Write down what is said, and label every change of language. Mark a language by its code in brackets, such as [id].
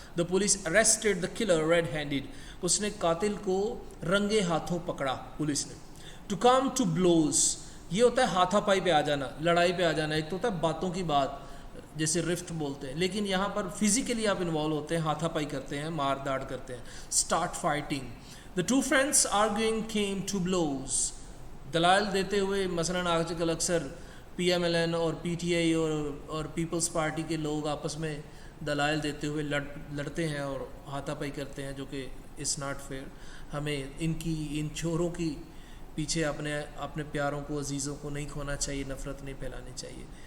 [en] the police arrested the killer red handed, [ur] اس نے قاتل کو رنگے ہاتھوں پکڑا پولیس نے. [en] to come to blows, [ur] یہ ہوتا ہے ہاتھا پائی پہ آ جانا، لڑائی پہ آ جانا. ایک تو ہوتا ہے باتوں کی بات جیسے رفٹ بولتے ہیں، لیکن یہاں پر فزیکلی آپ انوالو ہوتے ہیں، ہاتھا پائی کرتے ہیں، مار داڑ کرتے ہیں. [en] Start fighting. The two friends arguing came to blows, [ur] دلائل دیتے ہوئے. مثلاً آج کل اکثر پی ایم ایل این اور پی ٹی آئی اور پیپلز پارٹی کے لوگ آپس میں دلائل دیتے ہوئے لڑتے ہیں اور ہاتھا پائی کرتے ہیں، جو کہ [en] It's not fair. [ur] ہمیں ان چوروں کی پیچھے اپنے پیاروں کو، عزیزوں کو نہیں کھونا چاہیے، نفرت نہیں پھیلانی چاہیے.